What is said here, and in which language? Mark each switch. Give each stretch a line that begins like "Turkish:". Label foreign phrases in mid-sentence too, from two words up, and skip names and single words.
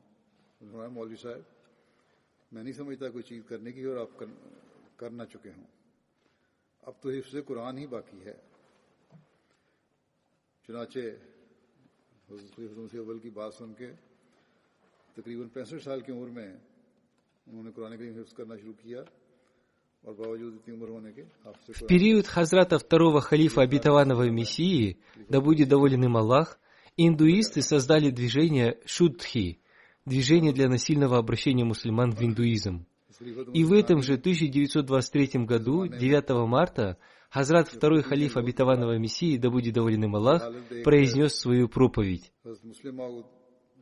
Urdu: فرمایا مولوی صاحب، میں نہیں سمجھتا کوئی چیز کرنے کی ہو اور آپ کرنا چکے ہوں. اب تو حفظ قرآن ہی باقی ہے۔ چنانچہ حضرت اول کی بات سن کے تقریباً 65 سال کی عمر میں انہوں نے قرآن کریم حفظ کرنا شروع کیا.
Russian: В период хазрата второго халифа обетованного Мессии, да будет доволен им Аллах, индуисты создали движение Шуддхи, движение для насильного обращения мусульман в индуизм. И в этом же 1923 году, 9 марта, хазрат второй халиф обетованного Мессии, да будет доволен им Аллах, произнес свою проповедь.